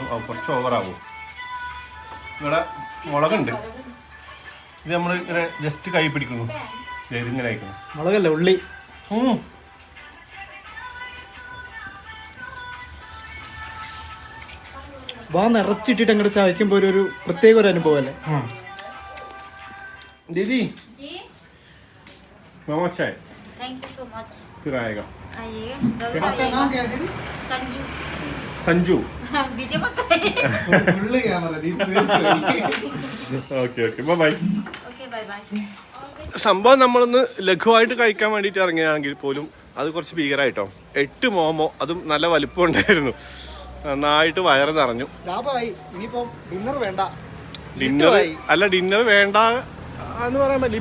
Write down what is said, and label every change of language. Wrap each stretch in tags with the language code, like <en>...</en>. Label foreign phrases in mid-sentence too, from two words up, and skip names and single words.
<ml>കുറച്ച് ഓവറാകും. ഇവിടെ മുളകുണ്ട്. ഇത് നമ്മൾ ഇങ്ങനെ ജസ്റ്റ് കൈ പിടിക്കുന്നു. ഇതിങ്ങനെ അയക്കുന്നു. മുളകല്ല, ഉള്ളി. വാ നിറച്ചിട്ടിട്ട് അങ്ങോട്ട് ചവയ്ക്കുമ്പോ ഒരു പ്രത്യേക ഒരു അനുഭവം അല്ലേ.</ml> <hi>दीदी मोमो चाय.</hi> <en>thank you so much.</en> <hi>फिर आएगा. आइए. आपका नाम क्या है दीदी? संजू. संजू. वीडियो मत</hi> <en>full camera</en> <hi>दीदी</hi> <ml>പേടിച്ചു പോയി.</ml> <en>okay bye bye. okay bye bye.</en> <ml>സംഭവം നമ്മളൊന്ന് ലഘുവായിട്ട് കഴിക്കാൻ വേണ്ടിയിട്ട് ഇറങ്ങിയാണെങ്കിൽ പോലും അത് കുറച്ച് ഭീകരമായിട്ടോ. 8 മോമോ, അതും നല്ല വലിപ്പം ഉണ്ടായിരുന്നു. നന്നായിട്ട് വയറ് നിറഞ്ഞു. ലാഭമായി. ഇനിയിപ്പോ ഡിന്നർ വേണ്ട. ഡിന്നർ വേണ്ട എന്ന് പറയാൻ പറ്റില്ല.</ml>